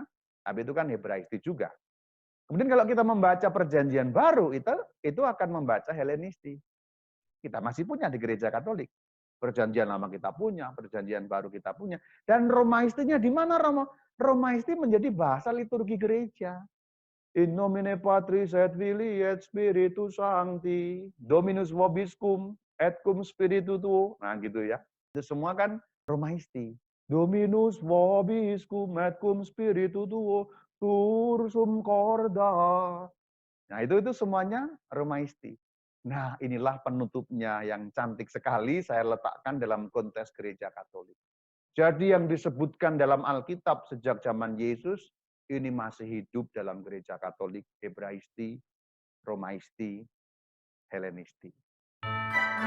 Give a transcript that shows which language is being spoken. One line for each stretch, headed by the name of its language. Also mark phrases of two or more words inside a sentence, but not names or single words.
Indonesian: Tapi itu kan Hebraisti juga. Kemudian kalau kita membaca perjanjian baru, itu akan membaca Helenisti. Kita masih punya di gereja Katolik. Perjanjian lama kita punya, perjanjian baru kita punya. Dan Romaistinya di mana Romo? Romaisti menjadi bahasa liturgi gereja.
Latin: In nomine Patris et Filii et Spiritus Sancti, Dominus vobiscum et cum spiritu tuo.
Indonesian: Nah gitu ya. Itu semua kan Romaisti.
Latin: Dominus vobiscum et cum spiritu tuo, tursum corda.
Indonesian: Nah itu semuanya Romaisti. Nah inilah penutupnya yang cantik sekali saya letakkan dalam konteks gereja Katolik. Jadi yang disebutkan dalam Alkitab sejak zaman Yesus, ini masih hidup dalam gereja Katolik, Hebraisti, Romaisti, Helenisti.